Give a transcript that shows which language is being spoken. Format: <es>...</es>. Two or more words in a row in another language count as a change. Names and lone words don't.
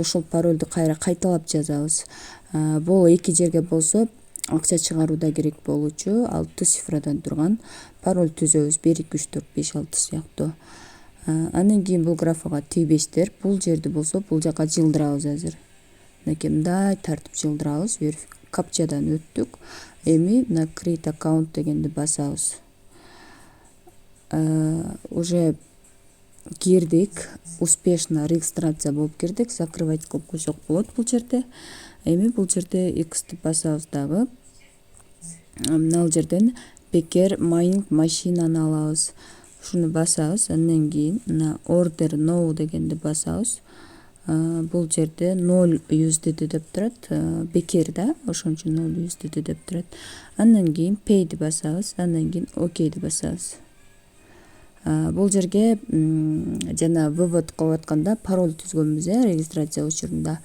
<ky>Ошол парольду кайра кайталап жазабыз. Бул эки жерге болсо акча чыгарууда керек болчу 6 цифрадан турган пароль түзөбүз. 1 2 3 4 5 6 сыяктуу. Андан кийин бул графага тийбештер. Бул жерди болсо бул жака жылдырабыз азыр. Мынакей мындай тартып жылдырабыз. Капчадан өттүк. Эми мына</ky> <en>create account</en> <ky>дегенди басабыз. Уже кирдик,</ky> <ru>успешно регистрация</ru> <ky>болуп кирдик, закрывать кылып койсок болот бул жерде. Эми бул жерде X'ти басабыз дагы. Мына жерден Becker mining машинаны алабыз. Ушуну басабыз, андан кийин мына</ky> <en>order now</en> <ky>дегенди басабыз. Бул жерде 0 USDT деп турат, Becker да, ошон үчүн 0 USDT деп турат. Андан кийин pay'ди басабыз, андан кийин ok'ди басабыз. Бул жерге жана вывод кылып атканда пароль түзгөнбүз, регистрация учурунда.</ky>